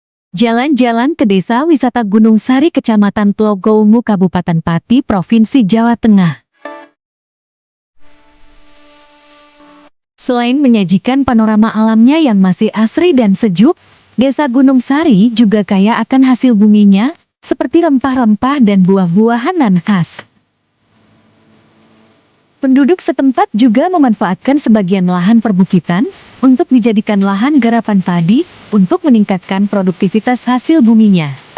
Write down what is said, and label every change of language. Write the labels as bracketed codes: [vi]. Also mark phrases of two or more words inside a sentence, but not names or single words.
[id] Jalan-jalan ke Desa Wisata Gunung Sari, Kecamatan Tlogoungu, Kabupaten Pati, Provinsi Jawa Tengah. Selain menyajikan panorama alamnya yang masih asri dan sejuk, Desa Gunung Sari juga kaya akan hasil buminya, seperti rempah-rempah dan buah-buahan nan khas. Penduduk setempat juga memanfaatkan sebagian lahan perbukitan untuk dijadikan lahan garapan padi untuk meningkatkan produktivitas hasil buminya.